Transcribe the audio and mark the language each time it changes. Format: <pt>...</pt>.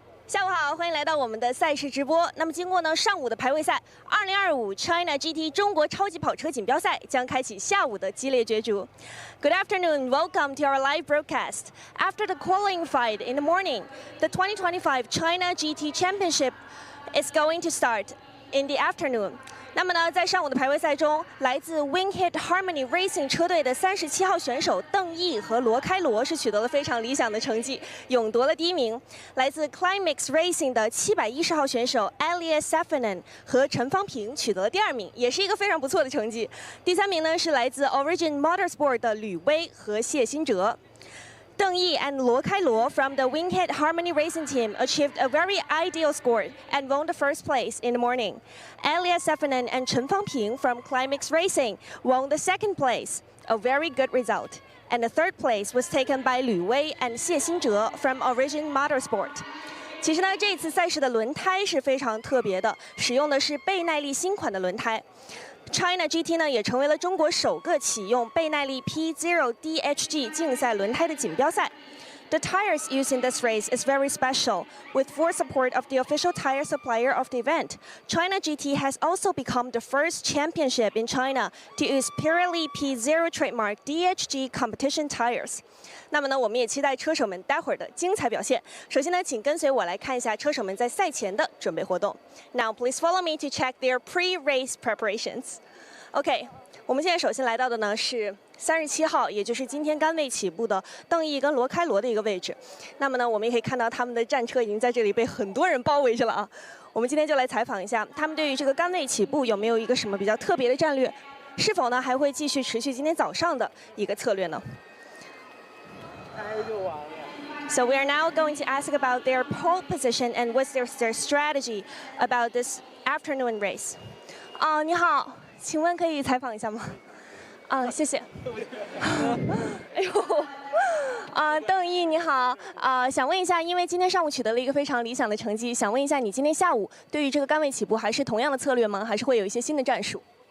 <zh>下午好，欢迎来到我们的赛事直播。那么经过呢上午的排位赛，2025 China GT 中国超级跑车锦标赛将开启下午的激烈角逐。</zh> <en>Good afternoon, welcome to our live broadcast. After the qualifying fight in the morning, the 2025 China GT Championship is going to start in the afternoon.</en> <zh>那么呢，在上午的排位赛中，来自 Winghead Harmony Racing 车队的37号选手邓毅和罗开罗是取得了非常理想的成绩，勇夺了第1名。来自 Climax Racing 的710号选手 Elias Safinen 和陈方平取得了第2名，也是一个非常不错的成绩。第3名呢是来自 Origin Motorsport 的吕威和谢新哲。</zh> <en>Deng Yi and Luo Kailuo from the Winghead Harmony Racing Team achieved a very ideal score and won the first place in the morning. Elias Safinen and Chen Fangping from Climax Racing won the 2nd place, a very good result. And the 3rd place was taken by Lü Wei and Xie Xinzhe from Origin Motorsport.</en> <zh>其实呢，这次赛事的轮胎是非常特别的，使用的是倍耐力新款的轮胎。 China GT 呢也成为了中国首个启用倍耐力 P0 DHG 竞赛轮胎的锦标赛。</zh> <en>The tires used in this race is very special. With full support of the official tire supplier of the event, China GT has also become the first championship in China to use Pirelli P0 trademark DHG competition tires.</en> <zh>那么呢，我们也期待车手们待会儿的精彩表现。首先呢，请跟随我来看一下车手们在赛前的准备活动。</zh> <en>Now, please follow me to check their pre-race preparations.</en> <zh>OK， 我们现在首先来到的呢是37号，也就是今天杆位起步的邓毅跟罗开罗的一个位置。那么呢，我们也可以看到他们的战车已经在这里被很多人包围着了啊。我们今天就来采访一下，他们对于这个杆位起步有没有一个什么比较特别的战略？是否呢还会继续持续今天早上的一个策略呢？</zh> <en>So we are now going to ask about their pole position and what's their strategy about this afternoon race.</en> <zh>你好，请问可以采访一下吗？谢谢。哎呦，邓毅你好，想问一下，因为今天上午取得了一个非常理想的成绩，想问一下你今天下午对于这个杆位起步还是同样的策略吗？还是会有一些新的战术？</zh>